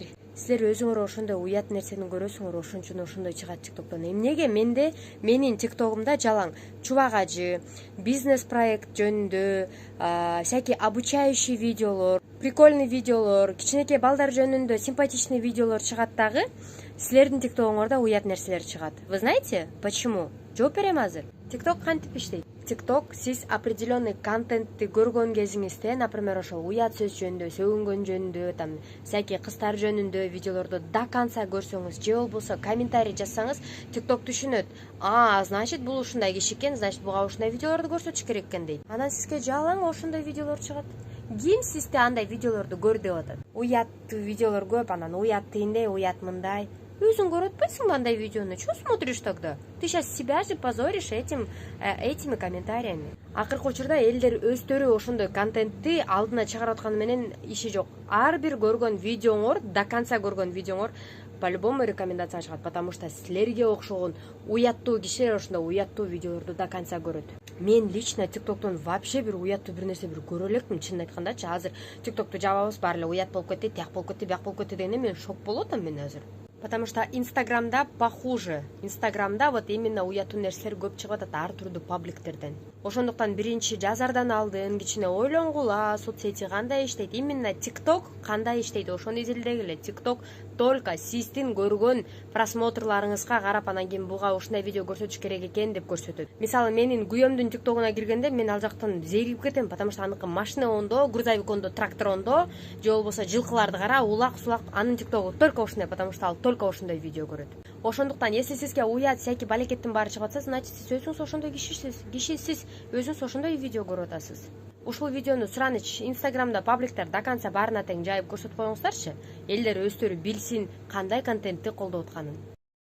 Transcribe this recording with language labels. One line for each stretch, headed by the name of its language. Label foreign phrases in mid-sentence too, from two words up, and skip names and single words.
Kyrgyz: Силер өзүңөр ошондой уят нерсени көрөсүңөр, ошон үчүн ошондой чыгат TikTok'тон. Эмнеге менин TikTok'умда жалаң чубак ажы, бизнес проект жөнүндө,
Russian: всякие обучающий
Kyrgyz: видеолор, прикольный видеолор, кичинекей балдар жөнүндө симпатичный видеолор чыгат дагы. Силердин TikTok'уңарда уят нерселер чыгат.
Russian: Вы знаете, почему?
Kyrgyz: Жооп берем азыр. TikTok кантип иштейт? TikTok сиз определенный контентти көргөн кезиңизде, например, ошол уят сөз жөнүндө, сөгүнгөн жөнүндө,
Russian: там всякие
Kyrgyz: кыздар жөнүндө видеолорду
Russian: до конца
Kyrgyz: көрсөңүз, же болбосо комментарий жазсаңыз, TikTok түшүнөт. Значит, бул ушундай киши экен, значит, буга ушундай видеолорду көрсөтүш керек экен дейт. Анан сизге жалаң ошондой видеолор чыгат. Ким сизде андай видеолорду көр деп атат? Уяттуу видеолор көп, анан уят тигиндей, уят мындай. Өзүң көрүп атпайсыңбы андай видеону?
Russian: Чего смотришь тогда? Ты сейчас себя же позоришь этими комментариями.
Kyrgyz: Акыркы учурда элдер өздөрү ошондой контентти алдына чыгарып атканы менен иши жок. Ар бир көргөн видеоңор,
Russian: до конца
Kyrgyz: көргөн видеоңор
Russian: по-любому рекомендация
Kyrgyz: чыгат,
Russian: потому что
Kyrgyz: силерге окшогон уяттуу кишилер ошондой уяттуу видеолорду до конца көрөт. Мен лично TikTok'тон вообще бир уяттуу бир нерсе бир көрө элекмин, чынын айткандачы. Азыр TikTok'ту жабабыз, баары эле уят болуп кетти, тияк болуп кетти, бияк болуп кетти дегенде мен шок болуп атам мен азыр.
Russian: Потому что Инстаграмда похуже.
Kyrgyz: Инстаграмда
Russian: вот именно
Kyrgyz: уяттуу нерселер көп чыгып атат ар түрдүү пабликтерден. Ошондуктан биринчи жазардан алдын кичине ойлонгула, соцсети кандай иштейт, именно TikTok кандай иштейт, ошону изилдегиле. TikTok только сиздин көргөн просмотрларыңызга карап, анан кийин буга ушундай видео көрсөтүш керек экен деп көрсөтөт. Мисалы, менин күйөөмдүн TikTok'уна киргенде мен ал жактан зеригип кетем,
Russian: потому что
Kyrgyz: аныкы машина ондо, грузовик ондо, трактор ондо, же болбосо жылкыларды кара, улак-сулак, анын TikTok'у только ушундай,
Russian: потому что
Kyrgyz: ал только ошондой видео көрөт. Ошондуктан, если сизге уят, всякий балекеттин баары чыгып атса, значит, сиз өзүңүз ошондой кишисиз, өзүңүз ошондой видео көрүп атасыз. Ушул видеону Сураныч Инстаграмда пабликтер
Russian: до конца
Kyrgyz: баарына тең жайып көрсөтүп коюңуздарчы. Элдер өздөрү билсин кандай контентти колдоп атканын.